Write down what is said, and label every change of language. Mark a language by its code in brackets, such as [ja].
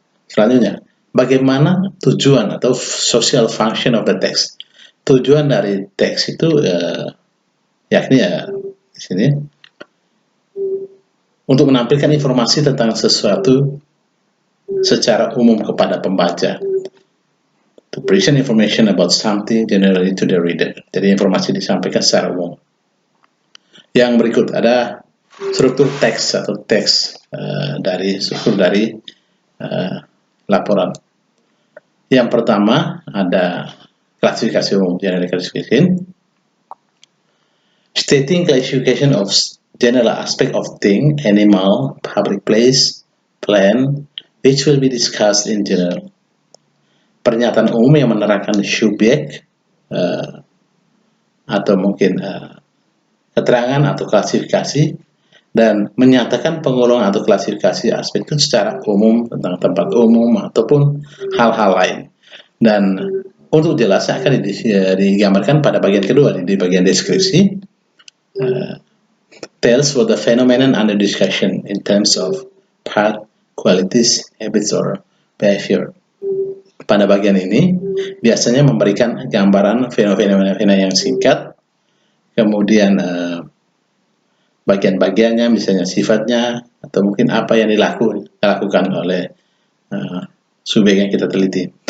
[id] Selanjutnya, bagaimana tujuan atau [en] social function of the text? [id] Tujuan dari teks itu yakni di sini untuk menampilkan informasi tentang sesuatu secara umum kepada pembaca. [en] To present information about something generally to the reader. [id] Jadi informasi disampaikan secara umum. Yang berikut ada struktur teks atau teks dari struktur dari laporan. Yang pertama ada klasifikasi umum, [en] general classification. Stating classification of general aspect of thing, animal, public place, plant, which will be discussed in general. [id] Pernyataan umum yang menerangkan subjek atau mungkin keterangan atau klasifikasi, dan menyatakan pengolongan atau klasifikasi aspek itu secara umum tentang tempat umum ataupun hal-hal lain. Dan untuk jelas akan digambarkan pada bagian kedua, di bagian deskripsi. [en] Tells what the phenomenon under discussion in terms of part, qualities, habits, or behavior. [id] Pada bagian ini biasanya memberikan gambaran fenomena yang singkat, kemudian bagian-bagiannya, misalnya sifatnya, atau mungkin apa yang dilakukan oleh subjek yang kita teliti.